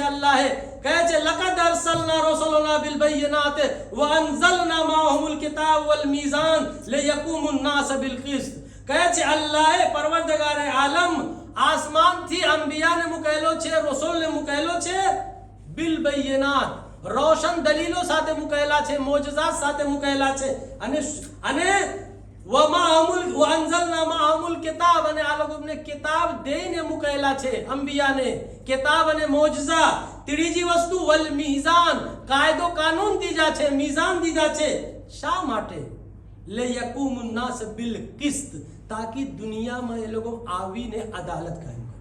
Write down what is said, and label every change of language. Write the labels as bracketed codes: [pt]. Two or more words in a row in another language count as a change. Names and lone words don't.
[gu] અલ્લાહે કહે છે [ar] لقد أرسلنا رسلنا بالبينات وأنزلنا معهم الكتاب والميزان ليقوم الناس بالقسط. [gu] કહે છે અલ્લાહે પરવરદગાર આલમ આસમાનથી અંબિયાને મુકેલો છે, રસૂલને મુકેલો છે [ar] بالبينات, [gu] રોશન દલીલો સાથે મુકેલા છે, મોજઝાત સાથે મુકેલા છે. [ar] અને وَأَنزَلْنَا مَعَهُمُ الْكِتَابَ, [gu] અને આ લોકોને કિતાબ દઈને મુકેલા છે અંબિયાને, કિતાબ અને મોજઝા. ત્રીજી વસ્તુ [ar] والميزان, [gu] કાયદો કાનૂન દીધા છે, મીઝાન દીધા છે. શા માટે? [ar] ليقوم الناس بالقسط, [gu] તાકી દુનિયામાં એ લોકો આવીને અદાલત કાયમ કરે.